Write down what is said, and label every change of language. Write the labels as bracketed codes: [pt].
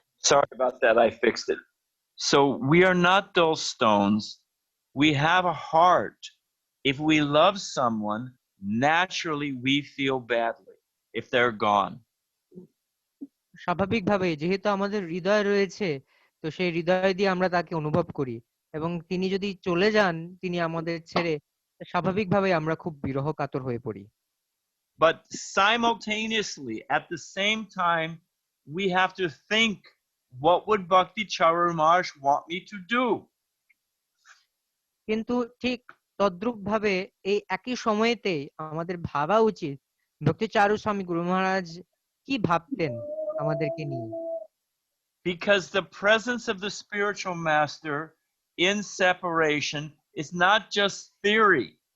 [en] Sorry about that. I fixed it. So we are not dull stones. We have a heart. If we love someone, naturally we feel badly if they're gone. [bn] স্বাভাবিকভাবে যেহেতু আমাদের হৃদয় রয়েছে, তো সেই হৃদয় দিয়ে আমরা তাকে অনুভব করি, এবং তিনি যদি চলে যান, তিনি আমাদের ছেড়ে, স্বাভাবিকভাবে আমরা খুব বিরহ কাতর হয়ে পড়ি। [en] But simultaneously, at the same time, we have to think, what would Bhakti Charu Maharaj want me to do? [bn] কিন্তু ঠিক তদ্রূপ ভাবে এই একই সময়েতে আমাদের ভাবা উচিত ভক্তি চারু স্বামী গুরু মহারাজ কি ভাবতেন আমাদেরকে নিয়ে। [en] Because the presence of the spiritual master in separation is not just theory.